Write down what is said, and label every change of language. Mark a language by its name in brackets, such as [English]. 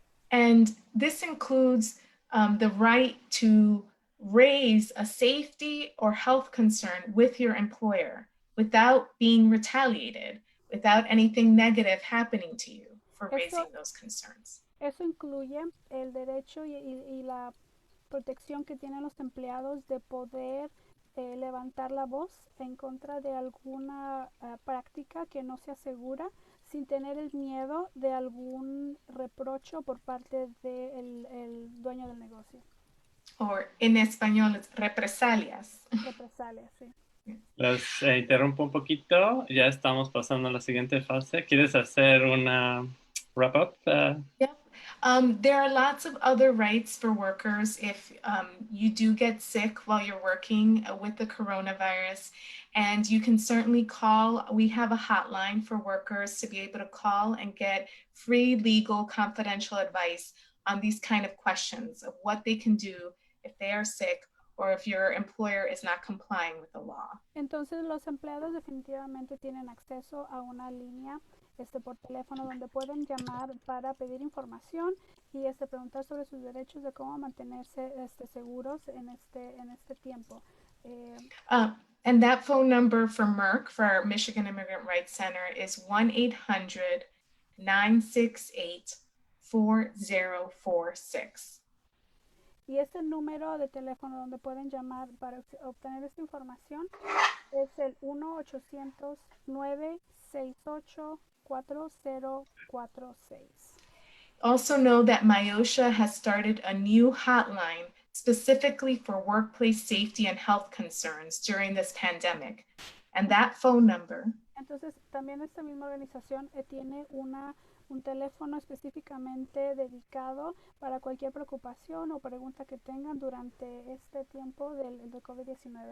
[English] And this includes the right to raise a safety or health concern with your employer without being retaliated, without anything negative happening to you for raising those concerns. [Spanish] Eso incluye el derecho y la protección que tienen los empleados de poder levantar la voz en contra de alguna práctica que no sea segura sin tener el miedo de algún reprocho por parte del dueño del negocio. O en español es represalias. Represalias, sí. Los interrumpo un poquito, ya estamos pasando a la siguiente fase. ¿Quieres hacer una wrap-up? [English] Yep. There are lots of other rights for workers if you do get sick while you're working with the coronavirus, and you can certainly call. We have a hotline for workers to be able to call and get free legal confidential advice on these kind of questions of what they can do if they are sick or if your employer is not complying with the law. [Spanish] Entonces los empleados definitivamente tienen acceso a una línea por teléfono donde pueden llamar para pedir información y preguntar sobre sus derechos de cómo mantenerse seguros en este tiempo. [English] And that phone number for MERC, for our Michigan Immigrant Rights Center, is 1-800-968-4046. [Spanish] Y este número de teléfono donde pueden llamar para obtener esta información es el 1-800-968-4046. [English] Also know that MIOSHA has started a new hotline specifically for workplace safety and health concerns during this pandemic. And that phone number. [Spanish] Entonces, también esta misma organización tiene un teléfono específicamente dedicado para cualquier preocupación o pregunta que tengan durante este tiempo del COVID-19.